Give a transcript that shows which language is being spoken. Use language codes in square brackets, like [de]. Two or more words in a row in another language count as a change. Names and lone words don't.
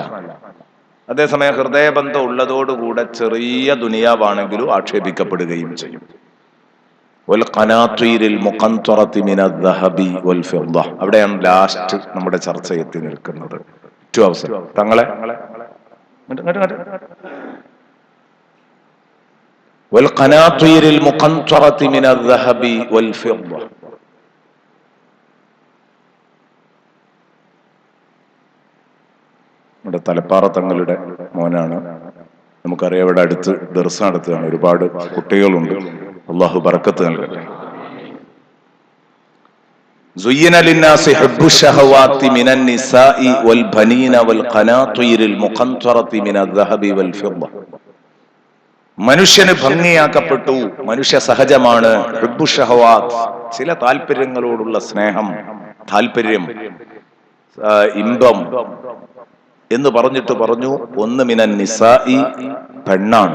[ml] അതേസമയം ഹൃദയബന്ധം ഉള്ളതോടുകൂടെ ചെറിയ ദുനിയാവാണെങ്കിലും ആക്ഷേപിക്കപ്പെടുകയും ചെയ്യും. അവിടെയാണ് ലാസ്റ്റ് നമ്മുടെ ചർച്ച എത്തി നിൽക്കുന്നത്. ഏറ്റവും അവസരം തങ്ങളെ [ar] والقناطير المقنطرة من الذهب والفضة. [ml] നമ്മുടെ തലപ്പാറ തങ്ങളുടെ മോനാണ്. നമുക്കറിയാം, ഇവിടെ അടുത്ത് ദർസ് നടത്തുകയാണ്. ഒരുപാട് കുട്ടികളുണ്ട്. അള്ളാഹു ബറക്കത്ത് നൽകട്ടെ. [ar] زين للناس حب الشهوات من النساء والبنين والقناطير المقنطرة من الذهب والفضة. [ml] മനുഷ്യന് ഭംഗിയാക്കപ്പെട്ടു, മനുഷ്യ സഹജമാണ് [ar] حب الشهوات, [ml] ചില താല്പര്യങ്ങളോടുള്ള സ്നേഹം, താല്പര്യം, ഇമ്പം എന്ന് പറഞ്ഞിട്ട് പറഞ്ഞു. ഒന്ന് [ar] من النساء, [ml] പെണ്ണാണ്.